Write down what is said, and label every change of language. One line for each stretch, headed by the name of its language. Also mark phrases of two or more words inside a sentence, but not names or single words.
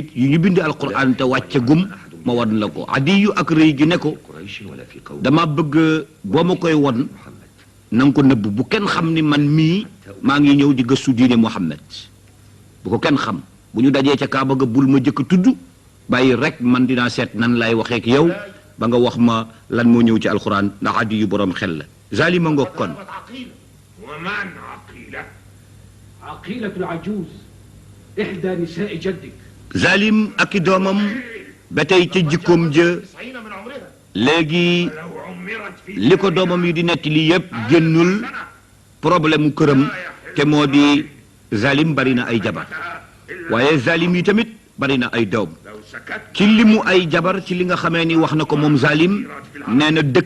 Wolof: yu ñu bind alquran te wàcce gum ma won la ko addi yu ak rëy gi ne ko dama bëgg boo ma koy won na nga ko nëbb bu kenn xam ni man mii maa ngi ñëw di gëstu diine Muhammad bu ko kenn xam bu ñu dajee ca Kaaba ga bul ma jëkk tudd bàyyi rek man dinaa seet nan lay waxeek yow ba nga wax ma lan moo ñëw ci alquran ndax addi yu boroom xel la zalima ngoog kon
Arabic: ومن عقيلة عقيلة العجوز إحدى نساء جدك
Wolof: Zalim ak i doomam ba tey ca jikkoom ja léegi li ko doomam yi di nettali yépp génnul problème mu këram te moo di Zalim bari na ay jabar waaye Zalim yi tamit bari na ay doom ci limu ay jabar ci li nga xamee ni wax na ko moom Zalim nee na dëkk